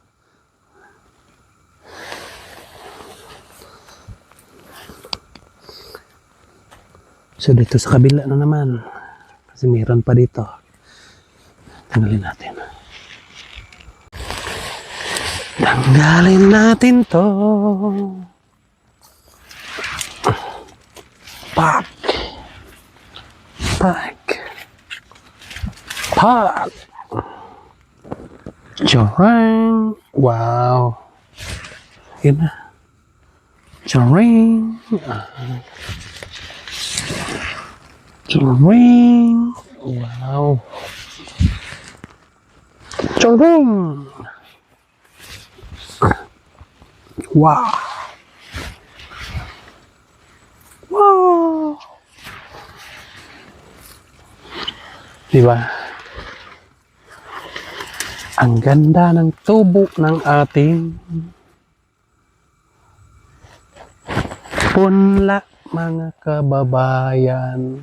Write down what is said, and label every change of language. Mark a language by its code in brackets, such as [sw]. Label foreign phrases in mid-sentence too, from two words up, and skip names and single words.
[tl] So dito sa kabila na naman. Kasi mayroon pa dito. Tanggalin natin. Tanggalin natin to. Pak! Pak! Pak! Jarang! Wow! Yun na. Jarang! Jarang! Wow! Jarang! Wow! Wow! Diba? Ang ganda ng tubo ng ating punla, mga kababayan.